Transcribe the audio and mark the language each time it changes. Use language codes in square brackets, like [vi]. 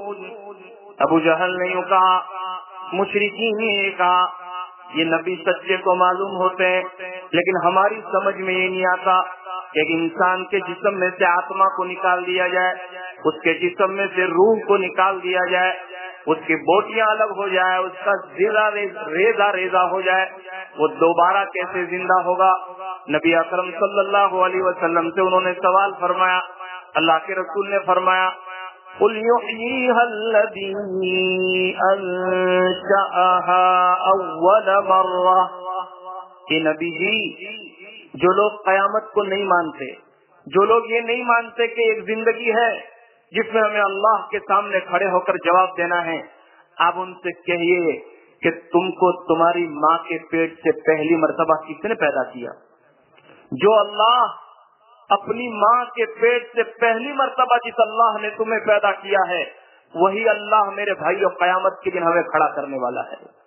[ur] ابو جہل نے یوں کہا, مشرکین نے کہا یہ نبی سچے کو معلوم ہوتے ہیں لیکن ہماری سمجھ میں یہ نہیں آتا کہ ایک انسان کے جسم میں سے آتما کو نکال دیا جائے, اس کے جسم میں سے روح کو نکال دیا جائے, اس کی بوٹیاں الگ ہو جائے, اس کا زیرہ ریزہ ریزہ ہو جائے, وہ دوبارہ کیسے زندہ ہوگا؟ نبی اکرم صلی اللہ علیہ وسلم سے انہوں نے سوال فرمایا, اللہ کے رسول نے فرمایا [ar] قل يحييها الذي أنشأها أول مرة. [ur] اے نبی جی, جو لوگ قیامت کو نہیں مانتے, جو لوگ یہ نہیں مانتے کہ ایک زندگی ہے جس میں ہمیں اللہ کے سامنے کھڑے ہو کر جواب دینا ہے, آپ ان سے کہیے کہ تم کو تمہاری ماں کے پیٹ سے پہلی مرتبہ کس نے پیدا کیا؟ جو اللہ اپنی ماں کے پیٹ سے پہلی مرتبہ جس اللہ نے تمہیں پیدا کیا ہے, وہی اللہ میرے بھائی اور قیامت کے دن ہمیں کھڑا کرنے والا ہے.